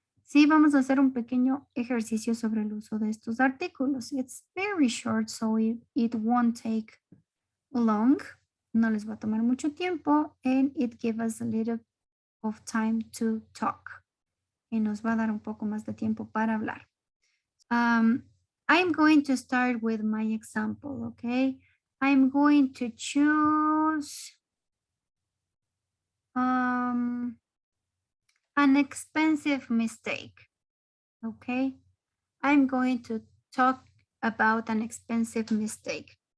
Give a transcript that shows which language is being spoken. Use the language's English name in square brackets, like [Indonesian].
[Spanish] Sí, vamos a hacer un pequeño ejercicio sobre el uso de estos artículos. [English] It's very short, so it won't take long. [Spanish] No les va a tomar mucho tiempo, [English] and it gives us a little of time to talk. [Spanish] Y nos va a dar un poco más de tiempo para hablar. [English] I'm going to start with my example, okay? I'm going to choose an expensive mistake, okay? I'm going to talk about an expensive mistake.